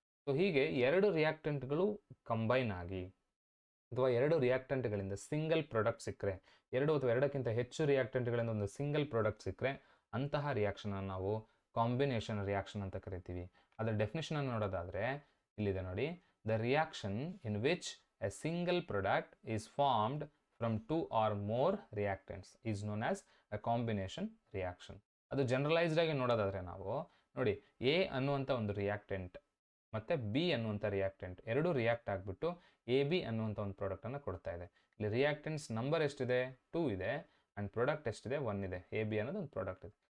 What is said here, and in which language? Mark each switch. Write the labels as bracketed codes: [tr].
[kn] So ಹೀಗೆ 2 ರಿಯಾಕ್ಟೆಂಟ್ಗಳು combine ಆಗಿ ಅಥವಾ 2 ರಿಯಾಕ್ಟೆಂಟ್ಗಳಿಂದ ಸಿಂಗಲ್ ಪ್ರಾಡಕ್ಟ್ ಸಿಕ್ಕರೆ, 2 ಅಥವಾ 2ಕ್ಕಿಂತ ಹೆಚ್ಚು ರಿಯಾಕ್ಟೆಂಟ್ಗಳಿಂದ ಒಂದು ಸಿಂಗಲ್ ಪ್ರಾಡಕ್ಟ್ ಸಿಕ್ಕರೆ ಅಂತಹ ರಿಯಾಕ್ಷನ್ ಅನ್ನು ನಾವು ಕಾಂಬಿನೇಷನ್ ರಿಯಾಕ್ಷನ್ ಅಂತ ಕರಿತೀವಿ. ಅದರ ಡೆಫಿನೇಷನ್ ಅನ್ನು ನೋಡೋದಾದ್ರೆ ಇಲ್ಲಿದೆ ನೋಡಿ, [en] the reaction in which a single product is formed from 2 or more reactants is known as a combination reaction. [kn] ಅದು ಜನರಲೈಸ್ಡ್ ಆಗಿ ನೋಡೋದಾದ್ರೆ ನಾವು ನೋಡಿ, ಎ ಅನ್ನುವಂಥ ಒಂದು ರಿಯಾಕ್ಟೆಂಟ್ ಮತ್ತು ಬಿ ಅನ್ನುವಂಥ ರಿಯಾಕ್ಟೆಂಟ್ ಎರಡು ರಿಯಾಕ್ಟ್ ಆಗಿಬಿಟ್ಟು ಎ ಬಿ ಅನ್ನುವಂಥ ಒಂದು ಪ್ರಾಡಕ್ಟನ್ನು ಕೊಡ್ತಾ ಇದೆ. ಇಲ್ಲಿ ರಿಯಾಕ್ಟೆಂಟ್ಸ್ ನಂಬರ್ ಎಷ್ಟಿದೆ? 2 ಇದೆ, ಆ್ಯಂಡ್ ಪ್ರಾಡಕ್ಟ್ ಎಷ್ಟಿದೆ? 1 ಇದೆ. ಎ ಬಿ ಅನ್ನೋದು ಒಂದು ಪ್ರಾಡಕ್ಟ್ ಇದೆ.